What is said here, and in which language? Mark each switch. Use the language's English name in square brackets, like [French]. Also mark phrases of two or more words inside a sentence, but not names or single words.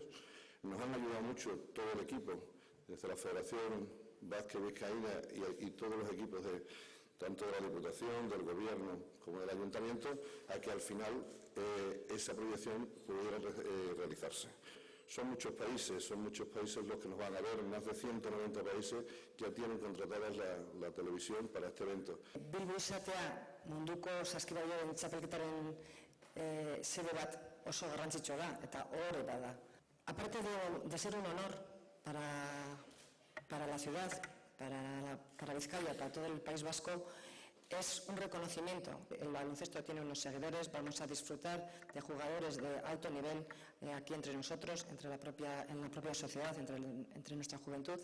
[Spanish] Nos han ayudado mucho todo el equipo, desde la Federación Básquet Vizcaína y todos los equipos tanto de la Diputación, del Gobierno como del Ayuntamiento, a que al final esa proyección pudiera realizarse. Son muchos países los que nos van a ver, más de 190 países ya tienen contratadas la televisión para este evento. [Basque] Bilbo izatea munduko saskibaloien txapelketaren sede bat oso garrantzitsua da eta ohore bada. [Spanish] Aparte de ser un honor para la ciudad, para Vizcaya, para todo el País Vasco, es un reconocimiento. El baloncesto tiene unos seguidores, vamos a disfrutar de jugadores de alto nivel aquí entre nosotros, en la propia sociedad, entre nuestra juventud.